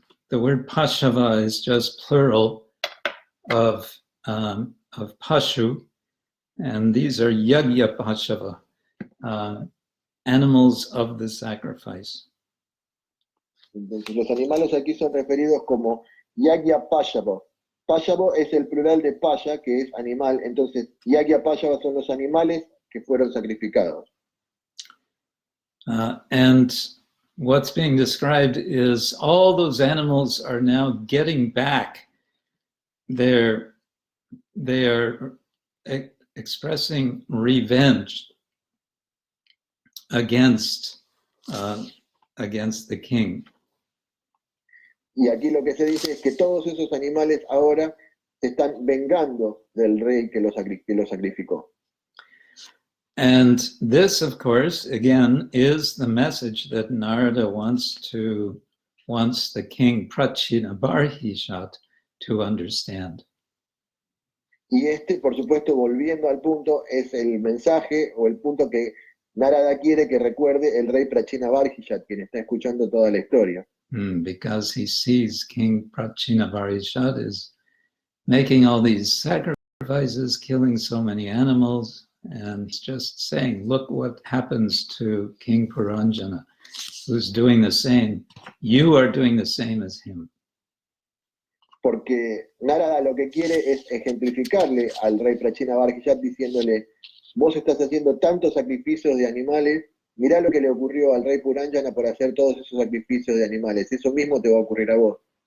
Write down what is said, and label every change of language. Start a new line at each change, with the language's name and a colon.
English: The word Pashava is just plural of Pashu, and these are Yagya Pashava, animals of the sacrifice.
Spanish: Entonces, los animales aquí son referidos como Yagya Pashava. Pashava es el plural de Pasha, que es animal. Entonces, Yagya Pashava son los animales que fueron sacrificados.
English: And what's being described is all those animals are now getting back. They are expressing revenge against the king.
Spanish: Y aquí lo que se dice es que todos esos animales ahora se están vengando del rey que los sacrificó.
English: And this, of course, again, is the message that Narada wants the king Prachinabarhishat to understand.
Spanish: Y este, por supuesto, volviendo al punto, es el mensaje o el punto que Narada quiere que recuerde el rey Prachinabarhishat, quien está escuchando toda la historia.
English: Because he sees King Prachinabarhishat is making all these sacrifices, killing so many animals, and just saying, look what happens to King Puranjana, who's doing the same. You are doing the same as him.
Spanish: Porque Narada lo que quiere es ejemplificarle al rey Prachinabarhishat diciéndole: vos estás haciendo tantos sacrificios de animales, mirá lo que le ocurrió al rey Puranjana por hacer todos esos sacrificios de animales. Eso mismo te va a ocurrir a vos.